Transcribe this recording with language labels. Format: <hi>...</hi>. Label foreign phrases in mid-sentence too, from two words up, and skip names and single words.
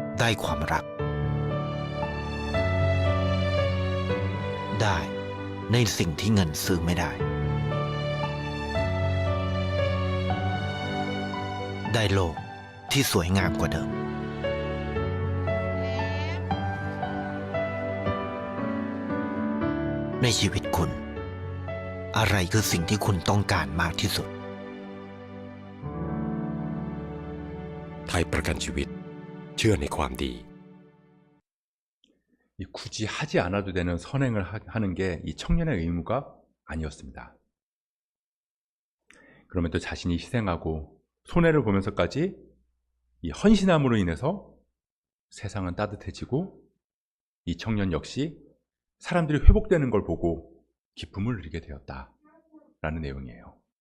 <th>ความรัก ได้ในสิ่งที่เงินซื้อไม่ได้ ได้โลกที่สวยงามกว่าเดิม ในชีวิตคุณ อะไรคือสิ่งที่คุณต้องการมากที่สุด ไทยประกันชีวิตเชื่อในความดี</th> <ko>굳이 하지 않아도 되는 선행을 하는 게 이 청년의 의무가 아니었습니다. 그럼에도 자신이 희생하고 손해를 보면서까지 이 헌신함으로 인해서 세상은 따뜻해지고 이 청년 역시 사람들이 회복되는 걸 보고 기쁨을 누리게 되었다라는 내용이에요.</ko>